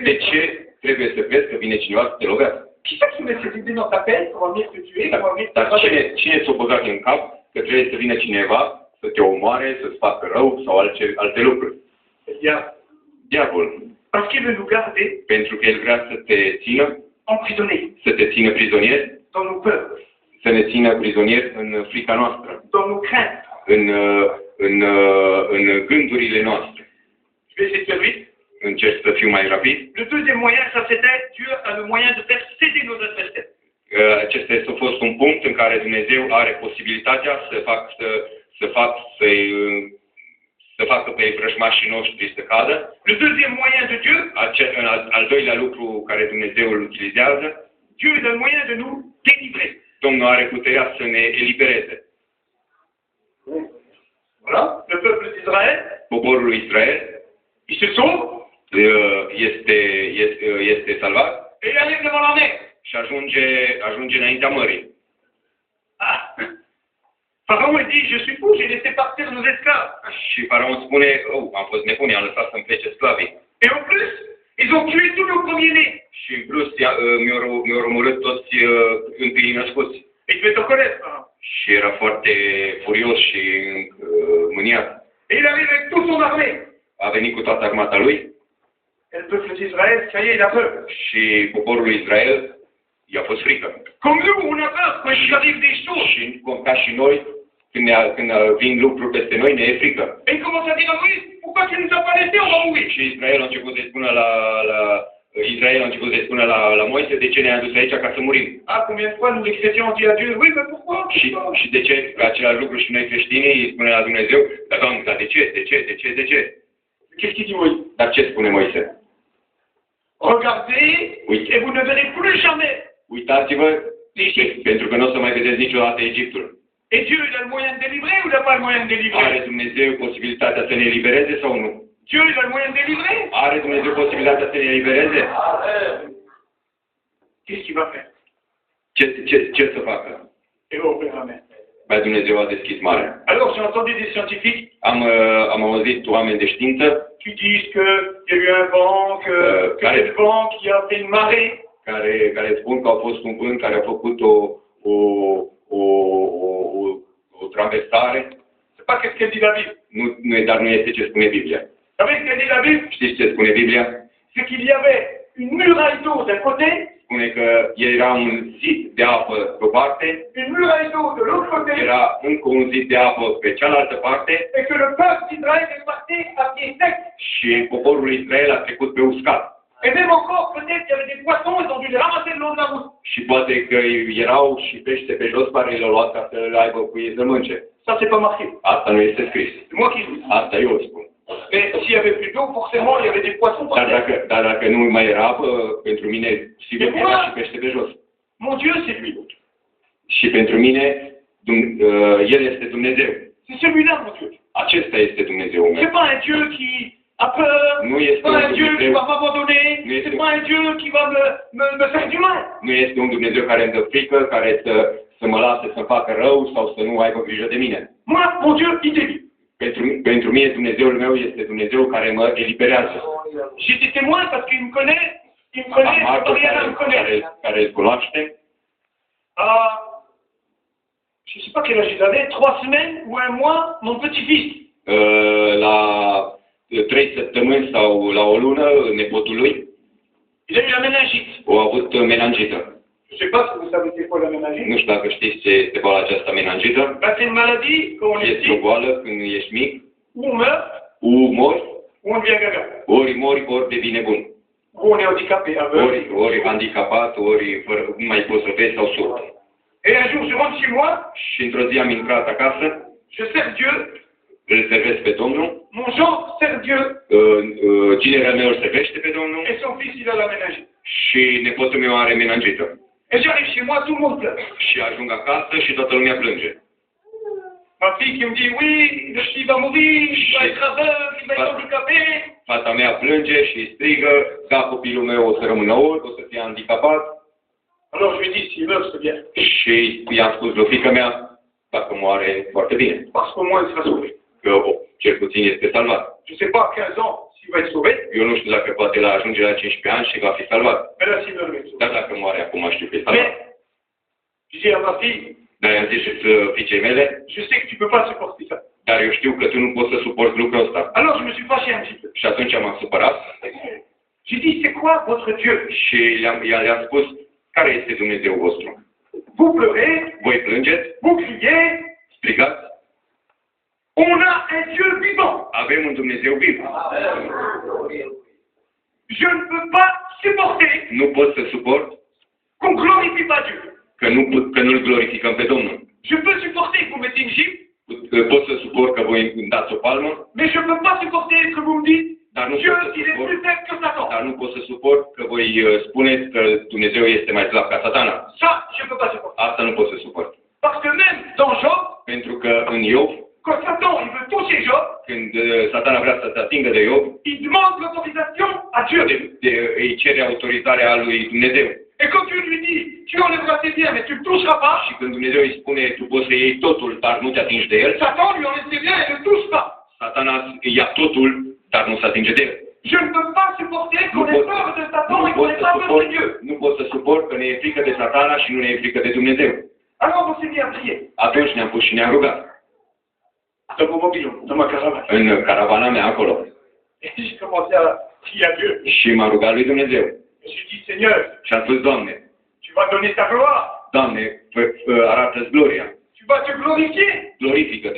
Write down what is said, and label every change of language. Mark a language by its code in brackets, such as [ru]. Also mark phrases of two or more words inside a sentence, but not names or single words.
[ro] de ce trebuie să crezi că vine cineva să te lovească? [fr] Qui c'est qui met cette idée dans ta tête pour venir te tuer, pour venir te [ro] Dar [fr] frapper? [ro] cine ți-a băgat în cap că trebuie să vină cineva să te omoare, să-ți facă rău sau alte lucruri? [fr] Eh bien, [ro] Diavolul. [fr] parce qu'il veut nous garder [ro] Pentru că el vrea să te țină, [fr] emprisonnés [ro] să te țină prizonier, [fr] dans nos peurs, [ro] să ne țină prizonier în frica noastră, [fr] dans nos craintes. [ro] în gândurile noastre. [fr] Je vais essayer de faire vite. [ro] Încerc să fiu mai rapid. [fr] Le deuxième moyen, ça c'était Dieu a le moyen de faire céder nos adversaires. [ro] Acesta este a fost un punct în care Dumnezeu are posibilitatea să facă pe vrăjmașii noștri să cadă. [fr] Le deuxième moyen de Dieu, [ro] Al doilea lucru care Dumnezeu îl utilizează, [fr] Dieu est le moyen de nous délivrer. [ro] Domnul are puterea să ne elibereze. [fr] Voilà, le peuple d'Israël, [ro] Poporul lui Israel [fr] il se sauve [ro] este salvat [fr] et il arrive devant la mer. [ro] și ajunge înaintea mării. Ah. [fr] Pharaon il dit, je suis fou, j'ai laissé partir nos esclaves. [ro] Și Faraon spune, am fost nebun, i-am lăsat să-mi plece sclavii. [fr] Et en plus, ils ont tué tous nos premiers-nés. [ro] Și în plus mi-au omorât toți întâi născuți. [fr] Et tu es en colère, Pharaon. [ro] Și era foarte furios și mâniat. [fr] Et il arrive avec toute son armée. [ro] A venit cu toată armata lui [fr] Et le peuple d'Israël, ça y est, il a peur. [ro] și poporul lui Israel i-a fost frică. [fr] Comme nous, on a peur quand il arrive des choses. [ro] Și ca și noi, când vin lucruri peste noi, ne e frică. [fr] Et il commence à dire à Moïse, pourquoi tu nous as pas laissés, on va mourir. [ro] Și Israel a început să-i spună la Moise, de ce ne-ai adus aici ca să murim? [fr] Ah, combien de fois nous les chrétiens ont dit à Dieu, oui, mais pourquoi? [ro] Și de ce același lucru și noi creștinii îi spune la Dumnezeu, dar Doamne, dar de ce? [fr] Qu'est-ce qu'il dit Moïse? [ro] Dar ce spune Moise? [fr] Regardez, Oui. et vous ne verrez plus jamais. [ro] Uitați-vă, pentru că nu o să mai vedeți niciodată Egiptul. [fr] Et Dieu, il a le moyen de délivrer ou il n'a pas le moyen de [ro] Are [fr] délivrer? [ro] Dumnezeu posibilitatea să ne elibereze sau nu? [fr] Dieu, il a le moyen de délivrer? [ro] Are Dumnezeu posibilitatea să ne elibereze? [fr] Qu'est-ce qu'il va faire? [ro] Ce să facă? [fr] Il va ouvrir la mer. [ro] Ba Dumnezeu a deschis marea. [fr] Alors, j'ai entendu des scientifiques [ro] Am auzit oameni de știință [fr] qui disent qu'il y a eu un vent, que c'est le vent qui a fait une marée. [ro] care spun că au fost un vânt care a făcut o traversare. [fr] C'est pas qu'est-ce qu'elle dit la Bible. [ro] Dar nu este ce spune Biblia. [fr] Vous savez ce qu'elle dit la Bible? [ro] Știți ce spune Biblia? [fr] C'est qu'il y avait une muraille d'eau d'un côté, [ro] Spune că era un zid de apă pe o parte, [fr] une muraille d'eau de l'autre côté, [ro] era încă un zid de apă pe cealaltă parte [fr] et que le peuple d'Israël est parti à pied sec. [ro] și poporul lui Israel a trecut pe uscat. [fr] Et même encore, peut-être qu'il y avait des poissons, ils ont dû les ramasser le long de la route. [ro] Și poate că erau și pește pe jos care le-au luat ca să le aibă cu ei să mănânce. [fr] Ça, c'est pas marqué. [ro] Asta nu este scris. [fr] C'est moi qui le dis. [ro] Asta eu spun. [fr] Mais s'il y avait plus d'eau, forcément, il y avait des poissons par terre. [ro] Dar dacă nu mai era apă, pentru mine sigur că era și pește pe jos. [fr] Mon Dieu, c'est lui. [ro] Și pentru mine, El este Dumnezeu. [fr] C'est celui-là, mon Dieu. [ro] Acesta este Dumnezeul [fr] C'est [ro] meu. [fr] pas un Dieu qui a peur. [ro] Nu [fr] C'est [ro] este [fr] pas [ro] un [fr] un Dieu qui [ro] Dumnezeu, [fr] va m'abandonner. C'est pas un Dieu qui va me faire du mal. [ro] nu este un Dumnezeu care îmi dă frică, care să mă lase să facă rău sau să nu aibă grijă de mine. [fr] Moi, mon Dieu, il délivre. [ro] Pentru mine Dumnezeul meu este Dumnezeu care mă eliberează. [fr] J'ai des témoins parce qu'il me connaît. Il me connaît, [ro] Am martori [fr] rien à me connaître. [ro] care îl cunoaște. [fr] Je ne sais pas quel âge il avait, 3 semaines ou 1 mois, mon petit-fils. [ro] La 3 săptămâni sau la o lună, nepotul lui [fr] Il a eu la méningite. [ro] a avut menangită. [fr] Je ne sais pas si vous savez c'est quoi la méningite. [ro] Nu știu dacă știți ce este boala aceasta menangită. [fr] Ben, c'est une maladie, quand on est [ro] Este o [fr] petit, [ro] boală când ești mic, [fr] où on meurt, [ro] mori, [fr] ou on devient gaga. [ro] ori mori, ori devine bun. [fr] Où on est handicapé, aveugle. [ro] Ori handicapat, ori nu mai poți să vezi sau surd. [fr] Et un jour, je rentre chez moi, [ro] Și într-o zi am intrat acasă, [fr] je sers Dieu, [ro] îl servesc pe Domnul, [fr] mon Jean sert Dieu, [ro] ginerul meu îl servește pe Domnul [fr] et son fils, il a la méningite. [ro] și nepotul meu are menangită. [fr] Et j'arrive chez moi, tout le monde pleure. [ro] Și ajung acasă și toată lumea plânge. [fr] Ma fille qui me dit, oui, le petit va mourir, il va être aveugle, il va être handicapé. [ro] Fata mea plânge și strigă, da, copilul meu o să rămână orb, o să fie handicapat. [fr] Alors je lui dis, s'il meurt, c'est bien. [ro] Și i-am spus lui fiica mea, dacă moare, foarte bine. [fr] Parce qu'au moins, il sera sauvé. [ro] Că cel puțin este salvat. [fr] Je ne sais pas, à 15 ans, s'il va être sauvé. [ro] Eu nu știu dacă poate la ajunge la 15 ani și va fi salvat. [fr] Mais là, s'il meurt, il va être sauvé. [ro] Dar dacă moare acum știu că e [fr] Mais, [ro] salvat. [fr] je dis à ma fille, [ro] Dar i-am zis fiicei mele, [fr] je sais que tu ne peux pas supporter ça. [ro] dar eu știu că tu nu poți să suporți lucrul ăsta. [fr] Alors je me suis fâché un petit peu. [ro] Și atunci m-am supărat [fr] J'ai dit, c'est quoi votre Dieu? [ro] și le-am spus, care este Dumnezeu vostru? [fr] Vous pleurez, [ro] Voi plângeți, [fr] vous criez, [ro] strigați, [fr] on a un Dieu vivant. [ro] avem un Dumnezeu viv. [fr] Je ne peux pas supporter [ro] Nu pot să suport [fr] qu'on glorifie pas Dieu. [ro] că nu-L glorificăm pe Domnul. [fr] Je peux supporter que vous mettez une gifle, [ro] Pot să suport că voi îmi dați o palmă, [fr] mais je ne peux pas supporter que vous me dites [ro] dar nu, [fr] Dieu, [ro] pot să [fr] il est [ro] suport, [fr] plus faible que Satan. [ro] dar nu pot să suport că voi spuneți că Dumnezeu este mai slab ca Satana. [fr] Ça, je ne peux pas supporter. [ro] Asta nu pot să suport. [fr] Parce que même dans Job, [ro] Pentru că în Iov, [fr] quand Satan il veut toucher Job, [ro] când Satana vrea să se atingă de Iov, [fr] il demande l'autorisation à Dieu. [ro] îi cere autorizarea lui Dumnezeu. [fr] Et quand Dieu lui dit, tu enlèveras tes biens, mais tu ne toucheras pas, [ro] Și când Dumnezeu îi spune, tu poți să iei totul, dar nu te atingi de el, [fr] Satan lui enlève ses biens et ne touche pas. [ro] Satana ia totul, dar nu se atinge de el. [fr] Je ne peux pas supporter qu'on ait peur de Satan et qu'on ait pas peur de Dieu. [ro] Nu pot să suport că ne e frică de Satana și nu ne e frică de Dumnezeu. [fr] Alors on s'est mis à prier. [ro] Atunci ne-am pus și ne-am rugat. [fr] Dans mon mobilon, dans ma caravane. [ro] În caravana mea acolo. [fr] Et j'ai commencé à prier à Dieu. [ro] Și m-am rugat lui Dumnezeu. [fr] Et j'ai dit, Seigneur, [ro] Și am spus, Doamne, [fr] tu vas donner ta gloire. [ro] Doamne, arată-ți gloria. [fr] Tu vas te glorifier. [ro] Glorifică-te.